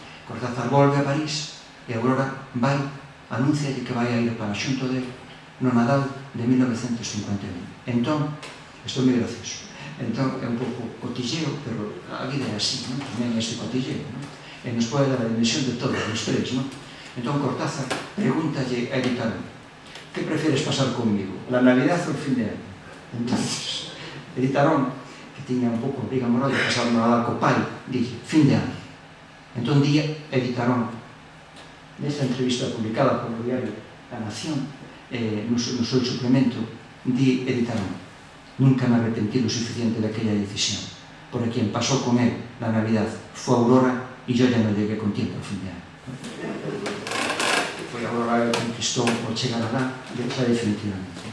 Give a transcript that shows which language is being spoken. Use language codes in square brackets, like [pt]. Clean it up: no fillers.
[gl] Cortázar volve a París e Aurora vai, anuncia que vai a ir para xunto dele no Nadal de 1951. Entón, isto é moi gracioso. Entón, é un pouco cotilleo, pero a vida é así, tamén é este cotilleo, e nos pode dar a dimensión de todos os tres. Entón, Cortázar pregúntalle a Edith Arón: [es] que prefieres pasar conmigo, la Navidad ou el fin de año? [gl] Entón, Edith Arón, que tiña un pouco briga moral de pasar no Nadal co pai, dille: [es] fin de año. [gl] Entón, día Edith Arón, [es] nesta entrevista publicada polo diario La Nación, no seu suplemento, di Edith Arón: nunca me arrepentí lo suficiente de aquella decisión, porque quien pasó con él la Navidad fue Aurora y yo ya no llegué con tiempo al fin de año. [gl] Foi Aurora que conquistou o chegar alá, xa definitivamente.